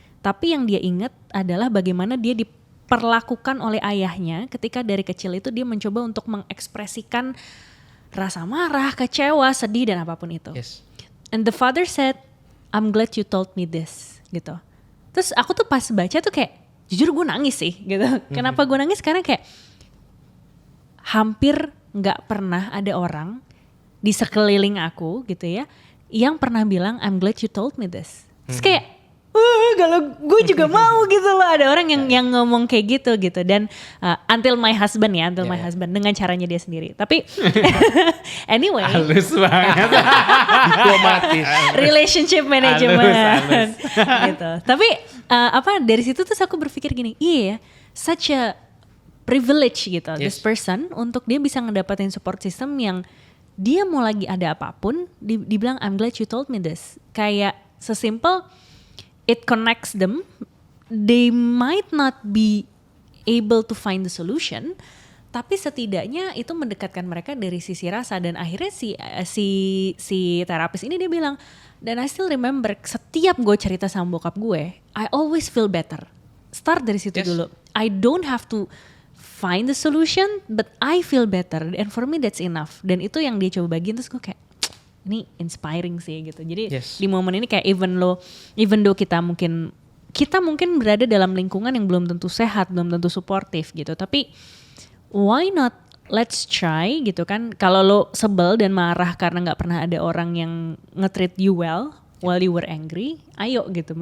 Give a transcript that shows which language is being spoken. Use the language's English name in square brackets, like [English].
[Indonesian] Tapi yang dia ingat adalah bagaimana dia diperlakukan oleh ayahnya ketika dari kecil itu dia mencoba untuk mengekspresikan rasa marah, kecewa, sedih dan apapun itu. [English] Yes. And the father said, I'm glad you told me this [Indonesian] gitu. Terus aku tuh pas baca tuh kayak jujur gue nangis sih gitu. Kenapa gue nangis? Karena kayak hampir nggak pernah ada orang di sekeliling aku gitu ya yang pernah bilang [English] I'm glad you told me this. [Indonesian] Terus kayak kalau gue juga mau gitu loh, ada orang yang ngomong kayak gitu dan [English] until my husband [Indonesian] dengan caranya dia sendiri. Tapi [English] anyway, [Indonesian] Halus banget. Diplomatis. [English] relationship management [Indonesian] Halus. gitu. Tapi dari situ terus aku berpikir gini, iya, [English] such a privilege [Indonesian] gitu, [English] this person [Indonesian] untuk dia bisa ngedapatin support system yang dia mau lagi ada apapun, dibilang [English] I'm glad you told me this. [Indonesian] Kayak sesimpel [English] it connects them. They might not be able to find the solution, [Indonesian] tapi setidaknya itu mendekatkan mereka dari sisi rasa. Dan akhirnya si terapis ini dia bilang, dan [English] I still remember [Indonesian] setiap gue cerita sama bokap gue, [English] I always feel better. [Indonesian] Start dari situ dulu. [English] I don't have to find the solution, but I feel better, and for me that's enough. [Indonesian] Dan itu yang dia coba bagiin, terus gue kayak ini inspiring sih gitu. Jadi di momen ini kayak [English] even though [Indonesian] kita mungkin berada dalam lingkungan yang belum tentu sehat, belum tentu suportif gitu, tapi [English] why not let's try [Indonesian] gitu kan. Kalau lo sebel dan marah karena nggak pernah ada orang yang [English] nge-treat you well while you were angry, [Indonesian] ayo gitu.